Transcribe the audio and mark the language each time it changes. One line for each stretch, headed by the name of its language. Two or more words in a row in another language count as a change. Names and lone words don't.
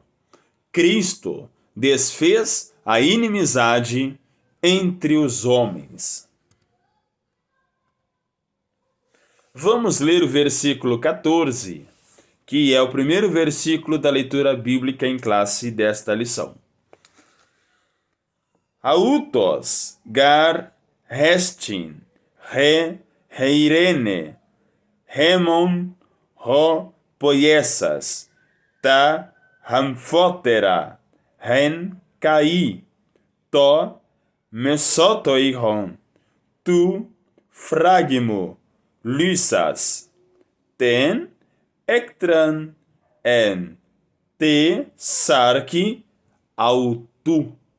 Portuguese: Cristo desfez a inimizade entre os homens. Vamos ler o versículo 14, que é o primeiro versículo da leitura bíblica em classe desta lição.
Greek: Αὐτὸς γὰρ ἐστιν ἡ εἰρήνη, ἡμῶν, ὁ ποιήσας, τὰ ἀμφότερα, ἓν καὶ, τὸ μεσότοιχον, τοῦ φραγμοῦ, λύσας, τὴν ἔχθραν ἐν τῇ σαρκὶ αὐτοῦ.